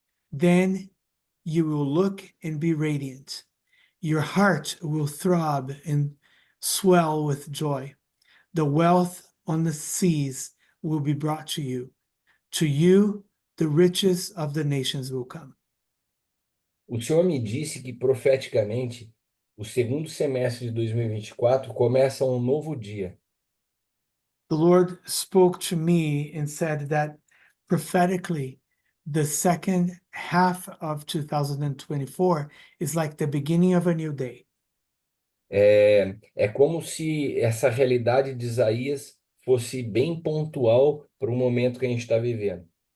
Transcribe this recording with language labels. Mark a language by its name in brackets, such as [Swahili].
[English] Then you will look and be radiant. Your heart will throb and swell with joy. The wealth on the seas will be brought to you. To you, the riches of the nations will come. [Portuguese] O Senhor me disse que profeticamente o segundo semestre de 2024 começa um novo dia. [English] The Lord spoke to me and said that prophetically, the second half of 2024 is like the beginning of a new day. [Portuguese] É como se essa realidade de Isaías fosse bem pontual para o momento que a gente está vivendo.